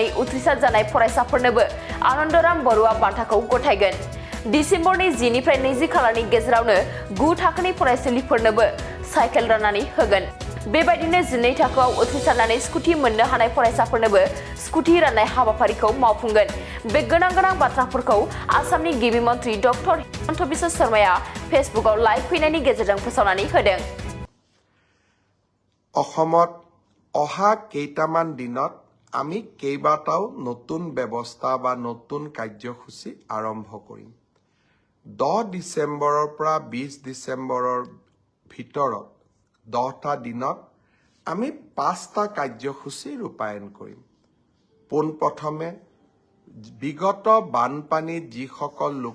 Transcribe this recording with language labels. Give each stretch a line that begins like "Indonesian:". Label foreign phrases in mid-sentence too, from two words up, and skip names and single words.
Bodo: उथ्रिसार जानाय फरायसाफोरनोबो आनन्दराम बरुवा बान्थाखौ गथायगोन डिसेम्बरनि 10 निफ्राय 20 खालारनि गेजेरावनो 9 थाखोनि फरायसालिफोरनोबो साइकेल राननानै होगोन बेबायदिनो 12 थाखोआव उथ्रिसारनानै स्कुटि मोननो हानाय फरायसाफोरनोबो स्कुटि राननाय हाबाफारिखौ मावफुंगोन बे गोनां बाथ्राफोरखौ आसामनि गिबि मन्त्रि डक्टर हिमन्त बिश्व शर्माया फेसबुकआव लाइभ फैनायनि गेजेरजों फोसावनानै होदों
Assamese: অসমত অহা কেইটামান দিনত আমি কেইবাটাও নতুন ব্যৱস্থা বা নতুন কাৰ্যসূচী আৰম্ভ কৰিম 10 ডিচেম্বৰৰ পৰা 20 ডিচেম্বৰৰ ভিতৰত 10টা দিনত আমি 5টা কাৰ্যসূচী ৰূপায়ণ কৰিম পোনপ্ৰথমে বিগত বানপানীত যিসকল